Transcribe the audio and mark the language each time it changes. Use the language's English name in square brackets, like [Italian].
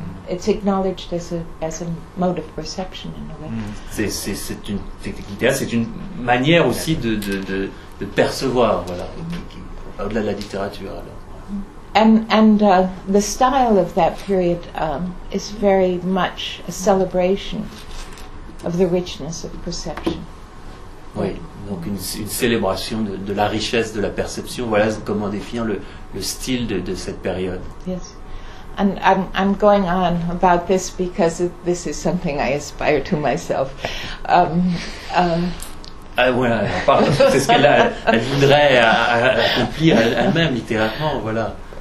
[English] It's acknowledged as a mode of perception, in a way. [French] C'est une technique littéraire, c'est une manière aussi de percevoir, voilà, au-delà de la littérature, alors. [English] And the style of that period is very much a celebration of the richness of perception. [French] Oui, donc une célébration de la richesse de la perception. Voilà comment définir le style de cette période. [English] Yes. And I'm going on about this because this is something I aspire to myself. [French] C'est ce qu'elle elle voudrait accomplir elle-même littérairement, voilà.